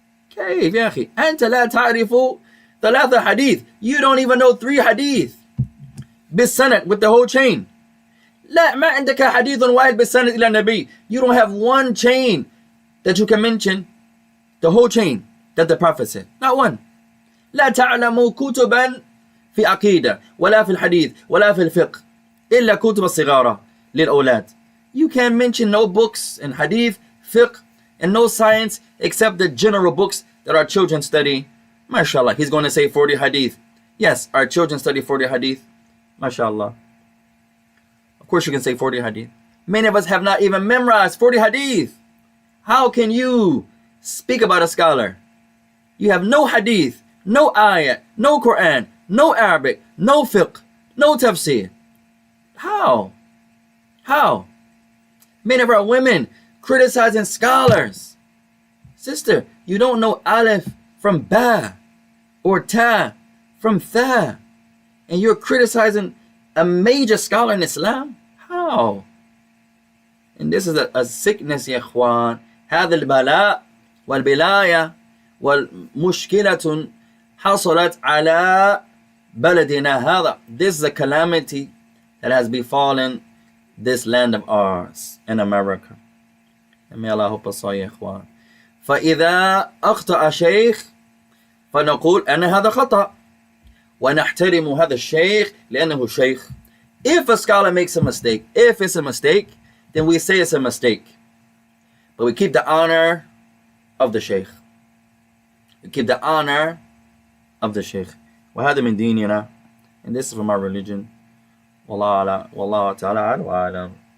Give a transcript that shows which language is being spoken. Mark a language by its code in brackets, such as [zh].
[ar] كيف يا أخي؟ أنت لا تعرف ثلاثة حديث. [en] You don't even know 3 hadith. بالسند, with the whole chain. [ar] لا ما عندك حديث واحد بالسند إلى النبي. [en] You don't have one chain that you can mention, the whole chain that the Prophet said. Not one. [ar] لا تعلم كتبا في عقيدة ولا في الحديث ولا في الفقه إلا كتب الصغارة للأولاد. [en] You can't mention no books in hadith, fiqh, and no science except the general books that our children study. MashaAllah, he's going to say 40 hadith. Yes, our children study 40 hadith. MashaAllah. Of course you can say 40 hadith. Many of us have not even memorized 40 hadith. How can you speak about a scholar? You have no hadith, no ayat, no Quran, no Arabic, no fiqh, no tafsir. How? Many of our women criticizing scholars. Sister, you don't know Aleph from Ba or Ta from Tha, and you're criticizing a major scholar in Islam? How? And this is a sickness, ya ikhwan. [ar] هذا البلاء والبلاية والمشكلة حصلت على بلدنا هذا. [en] This is a calamity that has befallen this land of ours in America. And may Allah help us all, ya ikhwan. [ar] فإذا أخطأ شيخ فنقول أن هذا خطأ ونحترم هذا الشيخ لأنه شيخ. [en] If a scholar makes a mistake, if it's a mistake, then we say it's a mistake. But we keep the honor of the sheikh. We keep the honor of the sheikh. [ar] وهذا من ديننا. [en] And this is from our religion. Wallahu ta'ala a'lam.